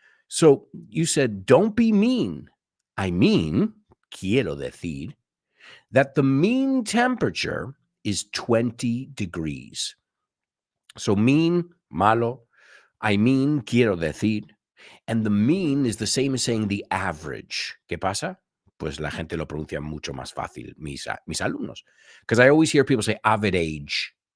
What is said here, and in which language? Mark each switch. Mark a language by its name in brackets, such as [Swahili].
[English] So you said, don't be mean. I mean, [Spanish] quiero decir, [English] that the mean temperature is 20 degrees. So mean, malo. I mean, [Spanish] quiero decir. [English] And the mean is the same as saying the average. [Spanish] ¿Qué pasa? Pues la gente lo pronuncia mucho más fácil, mis alumnos. [English] Because I always hear people say average.